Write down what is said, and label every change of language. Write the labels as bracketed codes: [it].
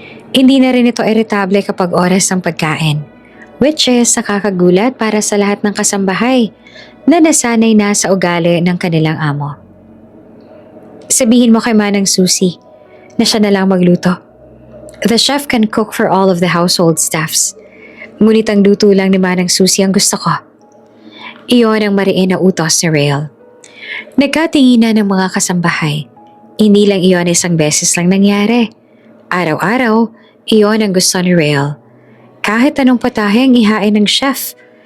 [tl] Hindi na rin ito iritable kapag oras ng pagkain, [en] which is [tl] nakakagulat para sa lahat ng kasambahay na nasanay na sa ugali ng kanilang amo. Sabihin mo kay Manang Susie na siya na lang magluto. [en] The chef can cook for all of the household staffs. [tl] Ngunit ang luto lang ni Manang Susie ang gusto ko. Iyon ang mariin na utos ni Rael. Nagkatinginan ng mga kasambahay. Hindi lang iyon isang beses lang nangyari. Araw-araw, iyon ang gusto ni Rael. Kahit anong pataheng ihain ng chef,